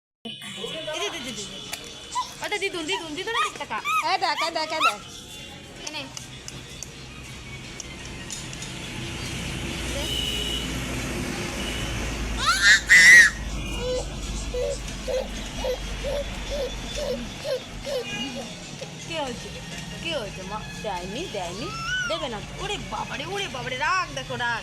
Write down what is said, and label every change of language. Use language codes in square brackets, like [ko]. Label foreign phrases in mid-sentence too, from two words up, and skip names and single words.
[id] Ada di dundi tuh nanti kakak. Ada. Ini. [bn] কি হয়েছে মা? দেয়নি দেবে না। ওরে বাবারে রাগ দেখো রাগ।